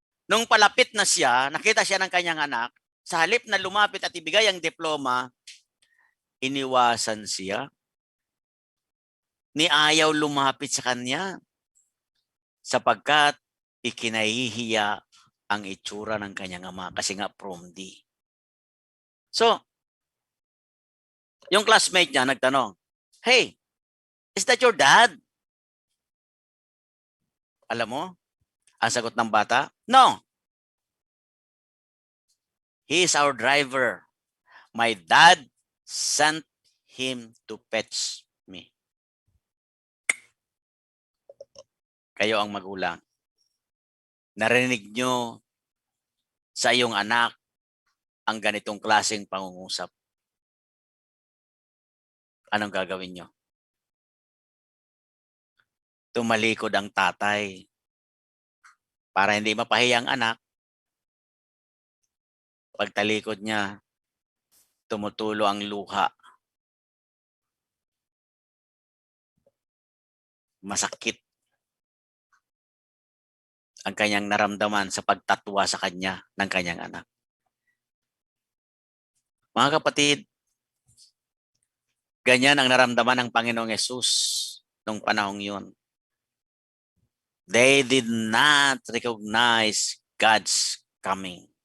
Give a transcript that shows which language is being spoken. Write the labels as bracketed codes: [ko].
[tl] Nung palapit na siya, nakita siya ng kanyang anak, sa halip na lumapit at ibigay ang diploma, iniwasan siya. Ni ayaw lumapit sa kanya sapagkat ikinahihiya ang itsura ng kanyang ama kasi nga prom D. So, yung classmate niya nagtanong, [en] "Hey, is that your dad?" [tl] Alam mo, ang sagot ng bata, [en] "No. He is our driver. My dad sent him to fetch me." [tl] Kayo ang magulang. Narinig nyo sa iyong anak ang ganitong klaseng pangungusap. Anong gagawin nyo? Tumalikod ang tatay para hindi mapahiyang anak. Pagtalikod niya, tumutulo ang luha. Masakit ang kanyang naramdaman sa pagtatwa sa kanya ng kanyang anak. Mga kapatid, ganyan ang naramdaman ng Panginoong Yesus nung panahong yun. [en] They did not recognize God's coming.